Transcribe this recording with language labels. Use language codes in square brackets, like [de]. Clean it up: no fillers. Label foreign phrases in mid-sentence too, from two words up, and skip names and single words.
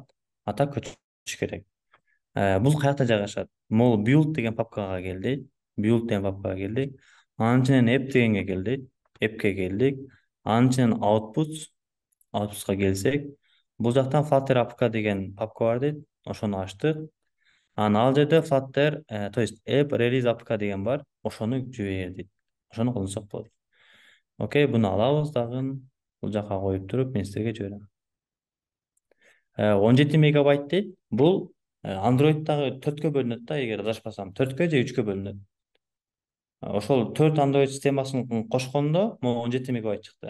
[ky] Ата көчүш керек. Бул каякта жайгашат? Бул build деген папкага келди. Build деген папкага келдик. Анын ичинен app дегенге келдик. App'ке келдик. Анын ичинен outputs'ка келсек, бул жактан Flutter APK деген папка бар дейт. Ошону ачтык. Ал жерде Flutter, [ru] то есть [en] app release APK [ky] деген бар. Ошону жибер дейт. Ошону колдонсок болот. Окей, буну алабыз дагы. Бул жака коюп туруп, мен силерге жиберем. 17 мегабайт дейт. Бул Android'дагы 4кө бөлүнөт да, эгер адашпасам, 4кө же 3кө бөлүнөт. Ошол 4 Android системасын кошкондо могу 17 мегабайт чыкты.